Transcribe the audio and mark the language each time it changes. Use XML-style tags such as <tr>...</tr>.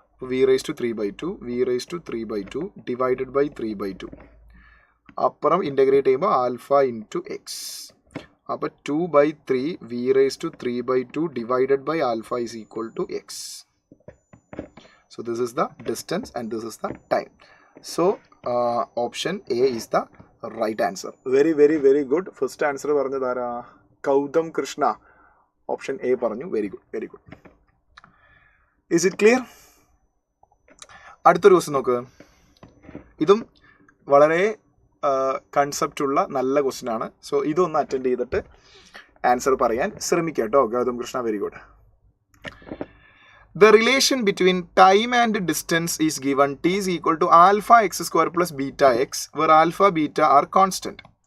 <en>V raise to 3/2 divided by 3/2.</en> <ml>അപ്പുറം integrate ചെയ്യുമ്പോൾ</ml> <en>Alpha into x. അപ്പോൾ 2/3 v raise to 3/2 divided by alpha is equal to x. So this is the distance and this is the time. So option A is the right answer. Very very very good. First answer</en> <ml>പറഞ്ഞത് ആരാ?</ml> <en>Gautham Krishna. Option A പറഞ്ഞു. Very good. Is it clear?</en> <ml>അടുത്തൊരു question നോക്ക്. ഇതും വളരെ concept ഉള്ള നല്ല question ആണ്. സോ ഇതൊന്ന് അറ്റൻഡ് ചെയ്തിട്ട് ആൻസർ പറയാൻ ശ്രമിക്കാം കേട്ടോ.</ml> <en>Gautham Krishna, very good. The relation between time and distance is given. T is equal to alpha x² plus beta x, where alpha beta are constant.</en>